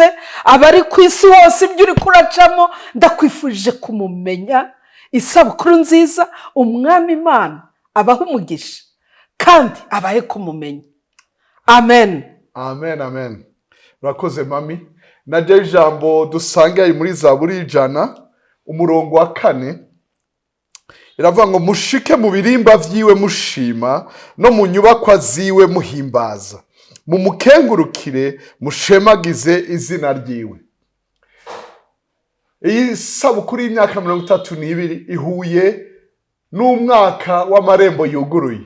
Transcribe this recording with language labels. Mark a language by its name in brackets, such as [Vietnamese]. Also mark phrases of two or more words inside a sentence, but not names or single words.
[Rundi] Abari ku isi hose ibyo uri kuracamo, ndakwifurije kumumenya. Isabukuru nziza, umwami Imana abaho umugisha kandi abahe kumumenya. Amen. Amen, amen. Urakoze mami. Najya ijambo dusanga muri Zaburi 100 umurongo wa 4 iravuga ngo mushike mu birimba vyiwe mushima, no mu nyubakwa ziwe muhimbaza, mumukengurukire mushemagize izina ryiwe. Iyi sabukuru y'imyaka 32 ihuye n'umwaka w'amarembo yuguruye.